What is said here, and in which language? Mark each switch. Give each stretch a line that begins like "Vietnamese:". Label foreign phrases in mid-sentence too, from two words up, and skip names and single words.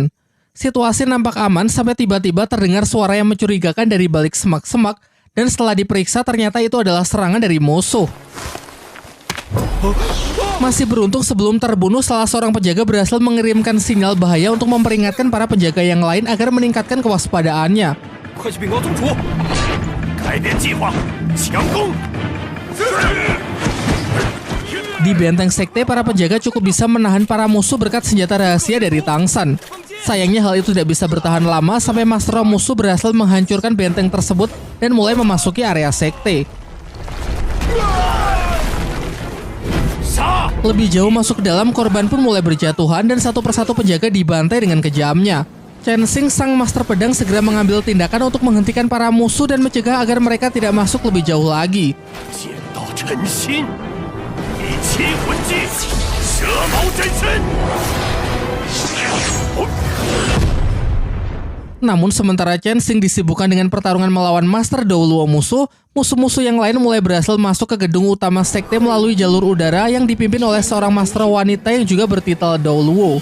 Indonesian: Situasi nampak aman sampai tiba-tiba terdengar suara yang mencurigakan dari balik semak-semak dan setelah diperiksa ternyata itu adalah serangan dari musuh. Masih beruntung sebelum terbunuh salah seorang penjaga berhasil mengirimkan sinyal bahaya untuk memperingatkan para penjaga yang lain agar meningkatkan kewaspadaannya.
Chinese: 快去禀告宗主，改变计划，强攻！
Indonesian: Di benteng sekte, para penjaga cukup bisa menahan para musuh berkat senjata rahasia dari Tangsan. Sayangnya hal itu tidak bisa bertahan lama sampai Master Roh musuh berhasil menghancurkan benteng tersebut dan mulai memasuki area sekte. Lebih jauh masuk ke dalam, korban pun mulai berjatuhan dan satu persatu penjaga dibantai dengan kejamnya. Chen Xing, sang master pedang, segera mengambil tindakan untuk menghentikan para musuh dan mencegah agar mereka tidak masuk lebih jauh lagi.
Chinese: 剑道诚心，以七魂技，蛇矛真身。
Indonesian: Namun sementara Chen Xing disibukkan dengan pertarungan melawan Master Dou Luo musuh-musuh yang lain mulai berhasil masuk ke gedung utama sekte melalui jalur udara yang dipimpin oleh seorang master wanita yang juga bertitel Dou Luo.